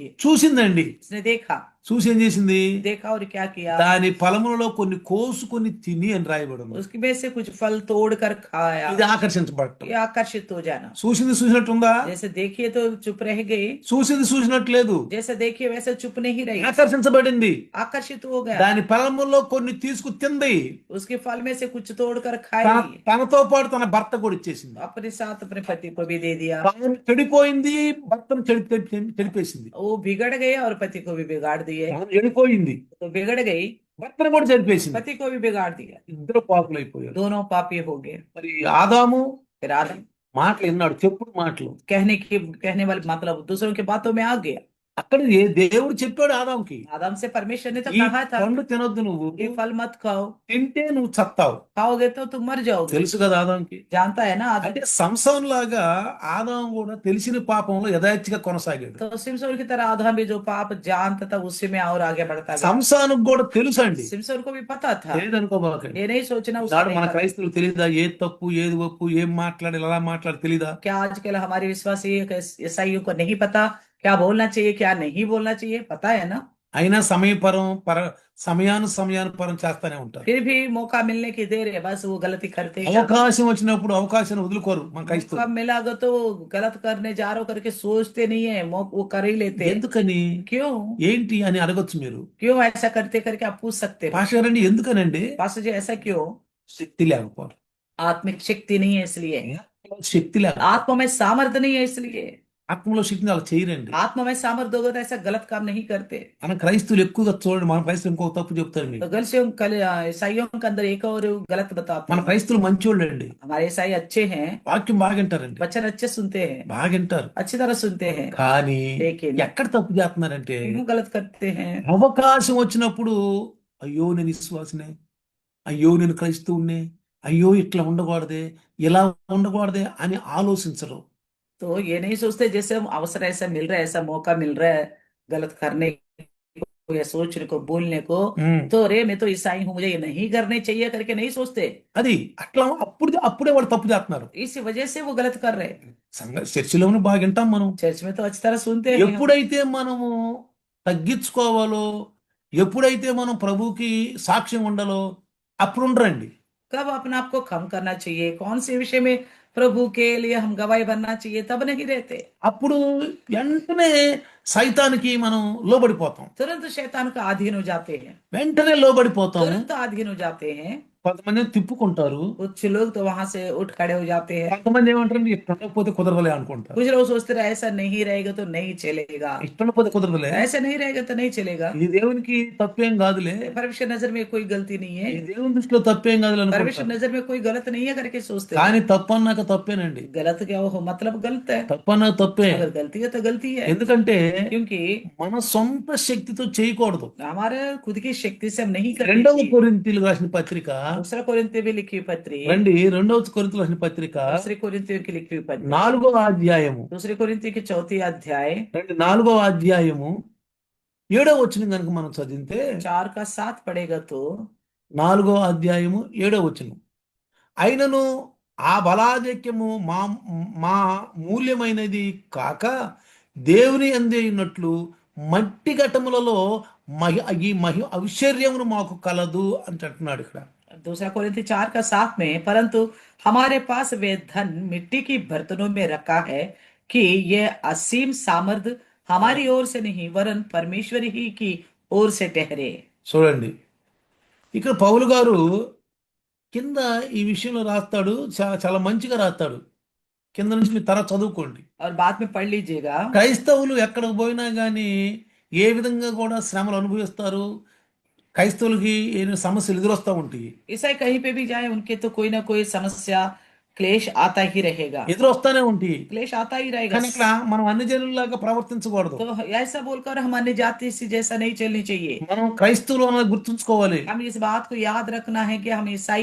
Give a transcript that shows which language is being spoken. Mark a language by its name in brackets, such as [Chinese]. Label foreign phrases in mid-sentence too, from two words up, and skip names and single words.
[Telugu] చూసిందండి. [Hindi] उसने देखा [Telugu] చూసి ఏం చేసింది? [Hindi] देखा और क्या किया, [Telugu] దాని ఫలములలో కొన్ని కోసుకొని తిని అని రాయబడి ఉంది. [Hindi] उसकी में से कुछ फल तोड़ कर खाया। [Telugu] ఇది ఆకర్షించబడటం. [Hindi] ये आकर्षित हो जाना। [Telugu] చూసింది చూసినట్టుందా? [Hindi] जैसे देखिए तो चुप रह गई, [Telugu] చూసింది చూసినట్టు లేదు, [Hindi] जैसे देखिए वैसे चुप नहीं रही, [Telugu] ఆకర్షించబడింది. [Hindi] आकर्षित हो गया। [Telugu] దాని ఫలముల్లో కొన్ని తీసుకు తింది. [Hindi] उसके फल में से कुछ तोड़ कर [Telugu] తన [Hindi] खाई, [Telugu] తనతో పాటు తన భర్త కూడా ఇచ్చేసింది. [Hindi] अपने साथ अपने पति को भी दे दिया। [Telugu] తాను చెడిపోయింది, భర్తను చెడిపేసింది. [Hindi] वो बिगड़ गए और पति को भी बिगाड़ दिए। [Telugu] తాను చెడిపోయింది, [Hindi] तो बिगड़ गई, [Telugu] భర్తను కూడా చెడిపేసింది. [Hindi] पति को भी बिगाड़ दिया। [Telugu] ఇద్దరు పాపులైపోయారు. [Hindi] दोनों पापी हो गए। [Telugu] మరి ఆదాము [Hindi] फिर आदम [Telugu] మాటలు విన్నాడు, చెప్పుడు మాటలు. [Hindi] कहने वाले मतलब दूसरों की बातों में आ गया। [Telugu] అక్కడ దేవుడు చెప్పాడు ఆదాముకి, [Hindi] आदम से परमेश्वर ने तो [Telugu] ఈ [Hindi] कहा था [Telugu] పండు తినొద్దు, నువ్వు [Hindi] ये फल मत खाओ, [Telugu] తింటే నువ్వు చస్తావు. [Hindi] खाओगे तो तुम मर जाओगे। [Telugu] తెలుసు కదా ఆదాంకి. [Hindi] जानता है ना आदम। [Telugu] అంటే సంసోన్ లాగా ఆదాం కూడా తెలిసిన పాపంలో యథార్థిగా కొనసాగాడు. [Hindi] तो सिमसोन की तरह आदम भी जो पाप जानता था उसी में और आगे बढ़ता गया। [Telugu] సంసానికి కూడా తెలుసు అండి, [Hindi] सिमसोन को भी पता था। [Telugu] తెలియదనుకోబాకండి. [Hindi] ये नहीं सोचना उसने [Telugu] నాడు [Hindi] नहीं [Telugu] మన [Hindi] कहा। [Telugu] క్రైస్తవులు తెలీదా ఏది తప్పు ఏది ఒప్పు, ఏం మాట్లాడాలి ఎలా మాట్లాడాలి తెలీదా? [Hindi] क्या आजकल हमारे विश्वासी ईसाइयों को नहीं पता क्या बोलना चाहिए क्या नहीं बोलना चाहिए? पता है ना, [Telugu] అయినా సమయానుపరం చేస్తానే ఉంటారు. [Hindi] फिर भी मौका मिलने की देर है, बस वो गलती करते हैं। [Telugu] అవకాశం వచ్చినప్పుడు అవకాశాన్ని వదులుకోరు మన [Hindi] मौका [Telugu] క్రైస్తవులు. [Hindi] मिला अगर तो गलत करने जा रहे हो करके सोचते नहीं है, वो कर ही लेते हैं। [Telugu] ఎందుకని [Hindi] क्यों [Telugu] ఏంటి అని అడగొచ్చు మీరు. [Hindi] क्यों ऐसा करते करके आप पूछ सकते हो। [Telugu] పాస్టర్ గారండి ఎందుకనండి? [Hindi] पास्टर जी ऐसा क्यों? [Telugu] శక్తి లేకపోవడం. [Hindi] आत्मिक शक्ति नहीं है इसलिए, [Telugu] శక్తి లేక [Hindi] आत्मा में सामर्थ्य नहीं है इसलिए। [Telugu] ఆత్మలో శక్తిని అలా చేయరండి. [Hindi] आत्मा में सामर्थ्य होगा तो ऐसा गलत काम नहीं करते। [Telugu] మన క్రైస్తవులు ఎక్కువగా చూడండి, మన క్రైస్తవులు ఇంకో తప్పు చెప్తారు [Hindi] तो [Telugu] మీకు. [Hindi] ईसाइयों के अंदर एक और गलत बताते [Telugu] మన [Hindi] हैं। [Telugu] క్రైస్తవులు మంచోళ్ళు అండి, [Hindi] हमारे ईसाई अच्छे हैं, [Telugu] వాక్యం బాగా వింటారండి, [Hindi] वचन अच्छे सुनते हैं, [Telugu] బాగా వింటారు. [Hindi] अच्छी तरह सुनते हैं, [Telugu] కానీ [Hindi] लेकिन [Telugu] ఎక్కడ తప్పు చేస్తున్నారంటే [Hindi] क्यों गलत करते हैं? [Telugu] అవకాశం వచ్చినప్పుడు అయ్యో నేను విశ్వాసనే, అయ్యో నేను క్రైస్తవునే, అయ్యో ఇట్లా ఉండకూడదే, ఇలా ఉండకూడదే అని ఆలోచించరు. [Hindi] तो ये नहीं सोचते जैसे हम अवसर ऐसा मिल रहा है, ऐसा मौका मिल रहा है गलत करने को या सोचने को बोलने को, ఉమ్. तो अरे मैं तो ईसाई हूं मुझे ये नहीं करने चाहिए करके नहीं सोचते। [Telugu] అది అట్లా అప్పుడే వాళ్ళు తప్పు చేస్తున్నారు. [Hindi] इसी वजह से वो गलत कर रहे हैं। [Telugu] చర్చిలోనే బాగా వింటాం మనం. [Hindi] चर्च में तो अच्छी तरह सुनते हैं। [Telugu] ఎప్పుడైతే మనము తగ్గించుకోవాలో, ఎప్పుడైతే మనం ప్రభుకి సాక్ష్యం ఉండాలో అప్పుడు ఉండరండి. [Hindi] कब अपने आप को कम करना चाहिए, कौन से विषय में प्रभु के लिए हम गवाही बनना चाहिए, तब नहीं रहते। [Telugu] అప్పుడు వెంటనే సైతానికి మనం లోబడిపోతాం, [Hindi] तुरंत शैतान का अधीन हो जाते हैं, [Telugu] వెంటనే లోబడిపోతాం. [Hindi] तुरंत अधीन हो जाते हैं। [Telugu] కొంతమంది తిప్పుకుంటారు, [Hindi] कुछ लोग तो वहां से उठ खड़े हो जाते हैं। [Telugu] కొంతమంది ఏమంటారు ఇట్లా ఉండకపోతే కుదరదులే అనుకుంటారు. [Hindi] कुछ लोग सोचते रहे ऐसा नहीं रहेगा तो नहीं चलेगा, [Telugu] ఇట్లా ఉండకపోతే కుదరదులే, [Hindi] ऐसा नहीं रहेगा तो नहीं चलेगा। [Telugu] ఈ దేవునికి తప్పేం కాదులే, [Hindi] परमेश्वर नजर में कोई गलती नहीं है, [Telugu] ఈ దేవుని దృష్టిలో తప్పేం కాదులే [Hindi] परमेश्वर [Telugu] అనుకుంటారు. [Hindi] नजर में कोई गलत नहीं है करके सोचते हैं। [Telugu] కానీ తప్పు అన్నాక తప్పేనండి, [Hindi] गलत क्या हो मतलब गलत है, [Telugu] తప్పు అన్నాక తప్పే. [Hindi] अगर गलती है तो गलती है। [Telugu] ఎందుకంటే [Hindi] क्योंकि [Telugu] మన సొంత శక్తితో చేయకూడదు. [Hindi] हमारे खुद की शक्ति से हम नहीं करते। [Telugu] 2వ కొరింథీయులకు రాసిన పత్రిక, [Hindi] दूसरा कोरिन्थियों में लिखी हुई पत्री, [Telugu] రండి 2వ కొరింథీయులకు రాసిన పత్రిక [Hindi] दूसरे कोरिन्थियों की लिखी हुई पत्री, [Telugu] 4వ అధ్యాయము, [Hindi] दूसरे कोरिन्थियों की 4 अध्याय [Telugu] రండి 4వ అధ్యాయము 7వ వచనం కనుక మనం చదివితే, [Hindi] 4 का 7 पढ़ेगा तो [Telugu] 4వ అధ్యాయము 7వ వచనం, అయినను ఆ బలాధిక్యము మా మా మూల్యమైనది కాక దేవుని అందే ఉన్నట్లు మట్టి ఘటములలో ఈ ఐశ్వర్యమును మాకు కలదు అని అంటున్నాడు ఇక్కడ. [Hindi] दूसरा कोरिन्थी 4 का 7 में, परंतु हमारे पास वे धन मिट्टी की बर्तनों में रखा है कि यह असीम सामर्थ हमारी ओर से नहीं वरन परमेश्वर ही की ओर से ठहरे। [Telugu] చూడండి ఇక్కడ పౌలు గారు కింద ఈ విషయంలో రాస్తాడు, చాలా మంచిగా రాస్తాడు. కింద నుంచి మీరు తర్వాత చదువుకోండి. [Hindi] और बाद में पढ़ लीजिएगा, [Telugu] క్రైస్తవులు ఎక్కడికి పోయినా కానీ ఏ విధంగా కూడా శ్రమలు అనుభవిస్తారు, క్రైస్తవులకి ఏమైనా సమస్యలు ఎదురొస్తూ ఉంటాయి. [Hindi] ईसाई कहीं पे भी जाए उनके तो कोई ना कोई समस्या क्लेश आता ही रहेगा, [Telugu] ఎదురొస్తానే ఉంటాయి. [Hindi] क्लेश आता ही रहेगा। [Telugu] కానీ ఇక్కడ మనం అన్ని జనుల్లాగా ప్రవర్తించకూడదు. [Hindi] तो ऐसा बोलकर हम अन्य जाति से जैसा नहीं चलनी चाहिए। [Telugu] మనం క్రైస్తవులు అన్నది గుర్తుంచుకోవాలి. [Hindi] हम इस बात को याद रखना है कि हम ईसाई